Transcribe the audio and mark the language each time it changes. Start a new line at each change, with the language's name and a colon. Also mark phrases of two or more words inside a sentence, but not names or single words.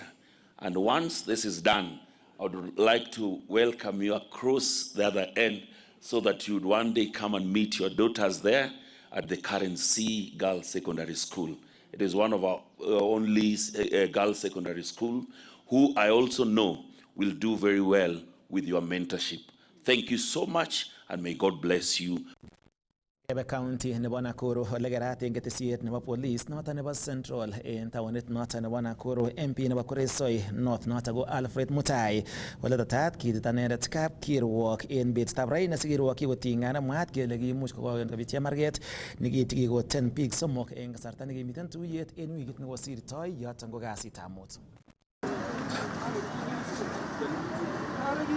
English: And once this is done, I would like to welcome you across the other end so that you'd one day come and meet your daughters there at the Currency Girls Secondary School. It is one of our only girls' secondary school who I also know will do very well with your mentorship. Thank you so much, and may God bless you.
Kalenjin: Ebe County nebo Nakuru legerat eng ketesiet nebo police noton nebo Central en taonit noton nebo Nakuru. MP nebo Kuresoi North noton ko Alfred Mutai ole tatat kitit anendet kapkirwok en betutab raini sikirwokyi koting'an mwaat kele kimuch kokobit chemarget nekikoten biik somok en kasarta nekimiten tuyet en wikit nekosirtoi yoton ko kasitab mut.